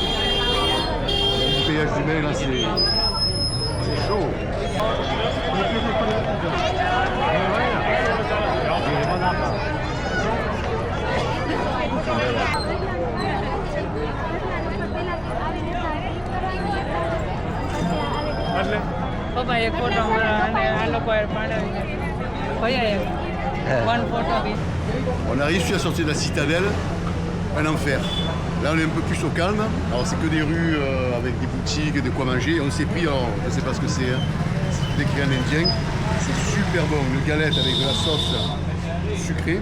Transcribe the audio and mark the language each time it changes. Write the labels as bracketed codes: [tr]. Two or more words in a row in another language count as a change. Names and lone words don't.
[fr] L'embouteillage d'humain là c'est chaud. [gu] પપ્પા એક ફોટો અને આ લોકો પાડાવી દે ભૈયા એક [en] one photo [gu] બી. [fr] On a réussi à sortir de la citadelle, un enfer. Là on est un peu plus au calme. Alors c'est que des rues avec des boutiques, de quoi manger. On s'est pris, alors je ne sais pas ce que c'est, hein. C'est écrit en indien. C'est super bon, une galette avec de la sauce sucrée.